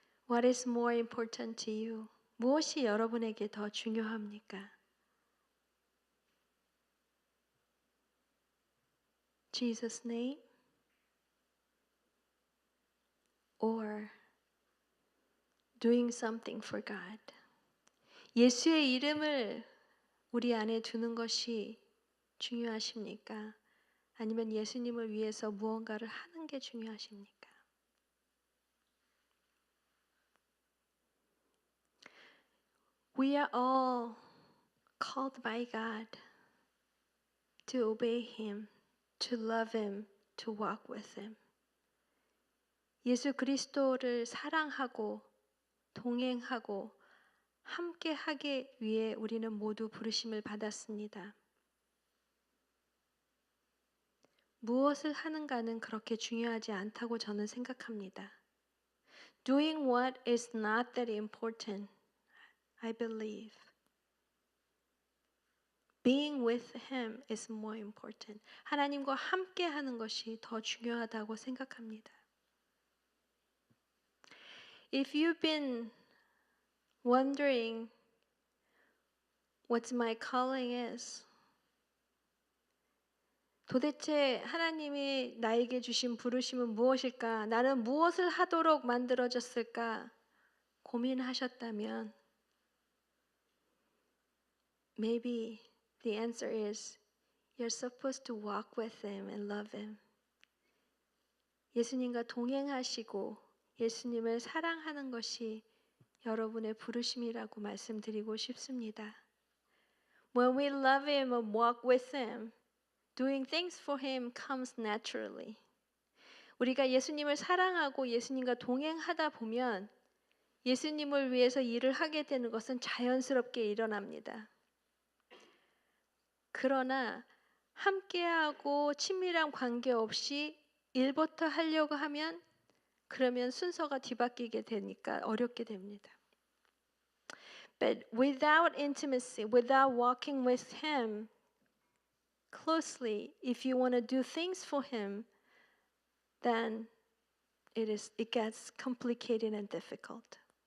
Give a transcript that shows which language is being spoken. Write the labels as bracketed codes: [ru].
[en] What is more important to you? [ko] 무엇이 여러분에게 더 중요합니까? [en] Jesus' name or doing something for God? [ko] 예수의 이름을 우리 안에 두는 것이 중요하십니까? 아니면 예수님을 위해서 무언가를 하는 게 중요하십니까? [en] We are all called by God to obey Him, to love Him, to walk with Him. [ko] 예수 그리스도를 사랑하고 동행하고 함께 하기 위해 우리는 모두 부르심을 받았습니다. 무엇을 하는가는 그렇게 중요하지 않다고 저는 생각합니다. [en] Doing what is not that important, I believe. Being with Him is more important. [ko] 하나님과 함께 하는 것이 더 중요하다고 생각합니다. [en] If you've been wondering what my calling is, [ko] 도대체 하나님이 나에게 주신 부르심은 무엇일까? 나는 무엇을 하도록 만들어졌을까? 고민하셨다면 [en] maybe the answer is you're supposed to walk with Him and love Him. [ko] 예수님과 동행하시고 예수님을 사랑하는 것이 여러분의 부르심이라고 말씀드리고 싶습니다. [en] When we love Him and walk with Him, doing things for Him comes naturally. [ko] 우리가 예수님을 사랑하고 예수님과 동행하다 보면 예수님을 위해서 일을 하게 되는 것은 자연스럽게 일어납니다. 그러나 함께하고 친밀한 관계 없이 일부터 하려고 하면 그러면 순서가 뒤바뀌게 되니까 어렵게 됩니다. [en] But without intimacy, without walking with Him closely, if you want to do things for Him, then it gets complicated and difficult.